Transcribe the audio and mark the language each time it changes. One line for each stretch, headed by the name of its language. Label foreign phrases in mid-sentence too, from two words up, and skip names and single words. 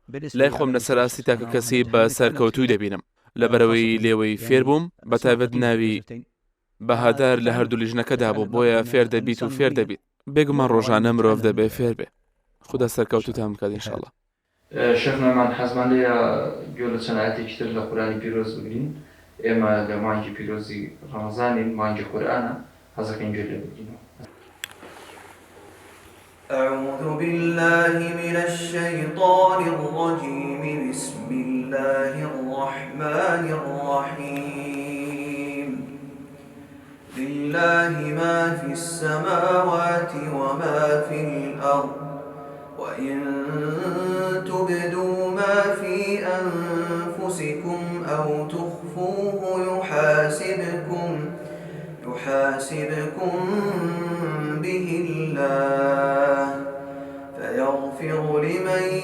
Central Kurdish: لای خۆم لەسەراستی تاکە کەسی بە سەرکەوتووی دەبینم لەبەرەوەی لێوەی فێر بووم، بەتایبەت ناوی بەهادار لە هەردوو لیژنەکەدا بوو، بۆیە فێر دەبیت و فێر دەبیت. بێگومان ڕۆژانە مرۆڤ دەبێ فێر بێ. خوددا سەرکەوتوتان بکات ئینشاءڵڵا. شێخ نەمان حەزمان لێیە گوێ لە چەند ئاەتێکی تر لە قورئانی پیرۆز بگرین. ئێمە لە مانگی پیرۆزی ڕەمەزانین، مانگی قورئانە، حەزەکەین گوێ لێ بگرینەوە.
Arabic: أعوذ بالله من الشيطان الرجيم بسم الله الرحمن الرحيم لله ما في السماوات وما في الأرض وإن تبدوا ما في أنفسكم أو تخفوه يحاسبكم به الله فيغفر لمن